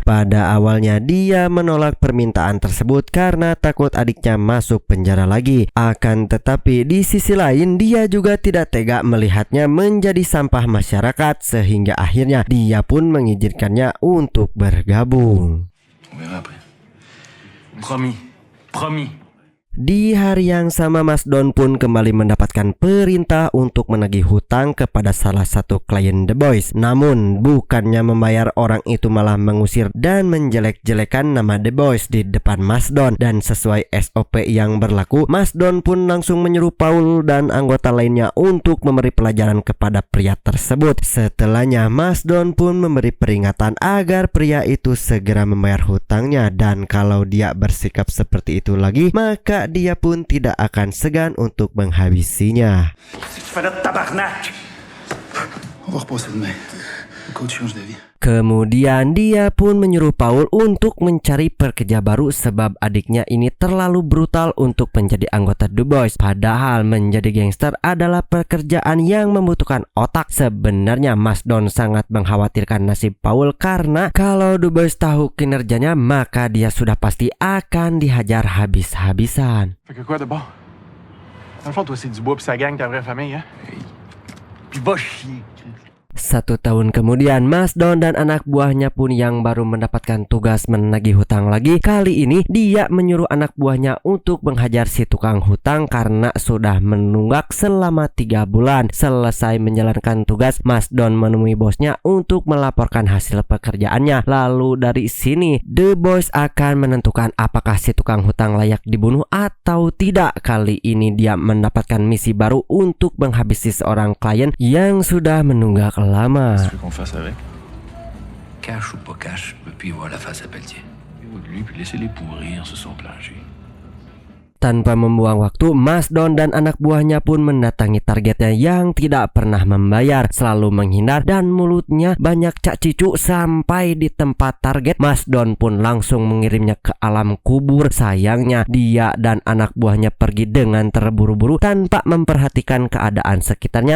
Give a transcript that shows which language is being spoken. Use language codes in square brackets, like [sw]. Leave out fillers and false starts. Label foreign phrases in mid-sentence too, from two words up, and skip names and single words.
[id] Pada awalnya dia menolak permintaan tersebut karena takut adiknya masuk penjara lagi. Akan tetapi di sisi lain dia juga tidak tega melihatnya menjadi sampah masyarakat, sehingga akhirnya dia pun mengizinkannya untuk bergabung. [fr] On verra après. Promis. Promis. [id] Di hari yang sama, Mas Don pun kembali mendapatkan perintah untuk menagih hutang kepada salah satu klien The Boys. Namun bukannya membayar, orang itu malah mengusir dan menjelek-jelekan nama The Boys di depan Mas Don. Dan sesuai SOP yang berlaku, Mas Don pun langsung menyuruh Paul dan anggota lainnya untuk memberi pelajaran kepada pria tersebut. Setelahnya, Mas Don pun memberi peringatan agar pria itu segera membayar hutangnya, dan kalau dia bersikap seperti itu lagi, maka dia pun tidak akan segan untuk menghabisinya. [fr] Tu fais là, tabarnak! On va repasser demain. Coach change d'avis. [id] Kemudian dia pun menyuruh Paul untuk mencari pekerja baru sebab adiknya ini terlalu brutal untuk menjadi anggota The Boys. Padahal menjadi gangster adalah pekerjaan yang membutuhkan otak. Sebenarnya Mas Don sangat mengkhawatirkan nasib Paul karena kalau The Boys tahu kinerjanya maka dia sudah pasti akan dihajar habis-habisan. [fr] Fait que quoi de bon? Dans le fond, toi, c'est Dubois pis sa gang, ta vraie famille, hein? Puis va chier. [id] 1 tahun kemudian, Mas Don dan anak buahnya pun yang baru mendapatkan tugas menagih hutang lagi. Kali ini dia menyuruh anak buahnya untuk menghajar si tukang hutang karena sudah menunggak selama 3 bulan. Selesai menjalankan tugas, Mas Don menemui bosnya untuk melaporkan hasil pekerjaannya. Lalu dari sini The Boys akan menentukan apakah si tukang hutang layak dibunuh atau tidak. Kali ini dia mendapatkan misi baru untuk menghabisi seorang klien yang sudah menunggak lama. [fr] Qu'est-ce que tu veux qu'on fasse avec? Cash ou pas cash, je peux plus y voir la face à Pelletier. Lui, puis laissez-les pourrir sur son plancher. [id] Tanpa membuang waktu, Mas Don dan anak buahnya pun mendatangi targetnya yang tidak pernah membayar, selalu menghindar dan mulutnya banyak cak cicu. Sampai di tempat target, Mas Don pun langsung mengirimnya ke alam kubur. Sayangnya dia dan anak buahnya pergi dengan terburu-buru tanpa memperhatikan keadaan sekitarnya.